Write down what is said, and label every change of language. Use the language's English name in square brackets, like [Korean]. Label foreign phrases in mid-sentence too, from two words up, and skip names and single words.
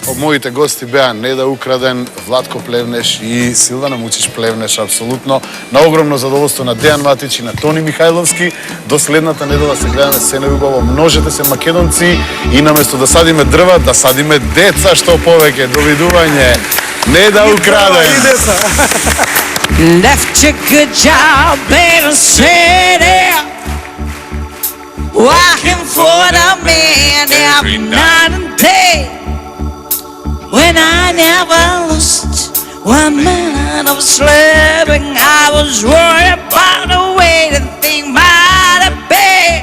[Macedonian] Моите гости беа Неда Украден, Владко Плевнеш и Силвана Мучич Плевнеш, апсолутно. На огромно задоволство на Дејан Матич и на Тони Михајловски. До следната недела се гледаме се најубаво. Множете се македонци и наместо да садиме дрва, да садиме деца што повеќе. Довидување. Неда Украден. И деца. [English] Left a good job in a city, working for the man every night and day. When I never lost 1 minute of sleeping, I was worried about the way the thing might have been.